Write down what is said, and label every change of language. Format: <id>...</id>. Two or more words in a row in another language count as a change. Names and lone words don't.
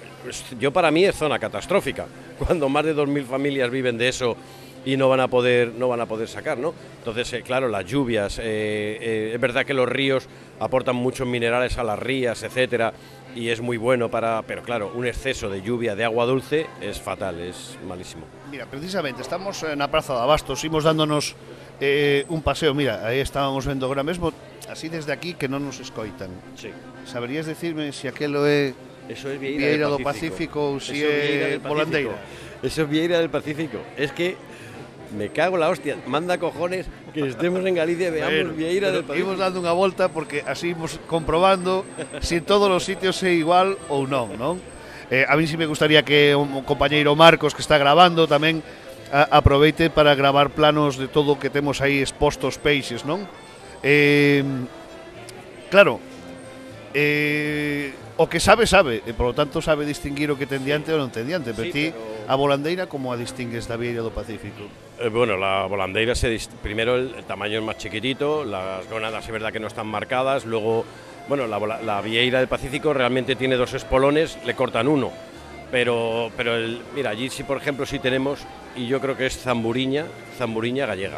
<es>Yo para mí es zona catastrófica, cuando más de 2.000 familias viven de eso y no van a poder sacar, ¿no? Entonces, claro, las lluvias, es verdad que los ríos aportan muchos minerales a las rías, etcétera, y es muy bueno pero claro, un exceso de lluvia, de agua dulce, es fatal, es malísimo.</es> <gl>Mira, precisamente, estamos na Praza de Abastos, imos dándonos un paseo, mira, aí estábamos vendo agora mesmo, así desde aquí que non nos escoitan. Sí. Saberías decirme se aquelo é</gl> <es>Eso es</es> <gl>Vieira do Pacífico ou se é Volandeira?</gl> <es>Eso es Vieira del Pacífico. Es que me cago en la hostia, manda cojones que estemos en Galicia y veamos Vieira del Pacífico.</es> <gl>Imos dando unha volta porque así imos comprobando se todos os sitios é igual ou non, non?</gl> <es>A mí sí me gustaría</es> <gl>que o compañeiro Marcos, que está grabando, tamén aproveite para gravar planos de todo o que temos aí expostos peixes, non? Claro, o que sabe, e polo tanto sabe distinguir o que ten diante ou non ten diante, pero ti a volandeira como a distingues da Vieira do Pacífico?</gl> <es>Bueno, la volandeira primero el tamaño es más chiquitito, las gónadas es verdad que no están marcadas, luego, bueno, la Vieira del Pacífico realmente tiene 2 espolones, le cortan uno, pero mira, allí sí, por ejemplo, sí tenemos, y yo creo que es zamburiña gallega.</es>